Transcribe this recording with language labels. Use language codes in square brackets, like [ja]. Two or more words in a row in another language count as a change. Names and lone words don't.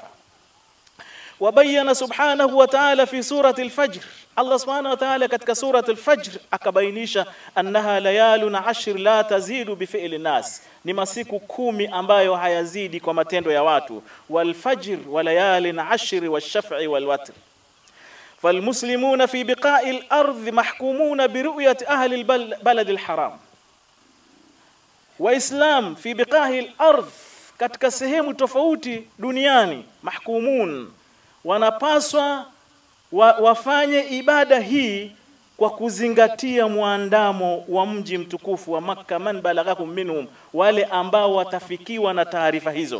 [ar] وبين سبحانه وتعالى في سورة الفجر, الله سبحانه وتعالى [sw] katika surati al-fajr akabainisha [ar] أنها ليال 10 لا تزيد بفعل الناس, [sw] ni masiku 10 ambayo hayazidi kwa matendo ya watu. [ar] والفجر وليال 10 والشفع والوتر. فالمسلمون في بقاء الأرض محكومون برؤية أهل البلد الحرام. وإسلام في بقاء الأرض [sw] katika sehemu tofauti duniani mahkumun, wanapaswa wafanye ibada hii kwa kuzingatia muandamo wa mji mtukufu wa Makka, [ar] من بلغكم منهم, [sw] wale ambao watafikiwa na taarifa hizo.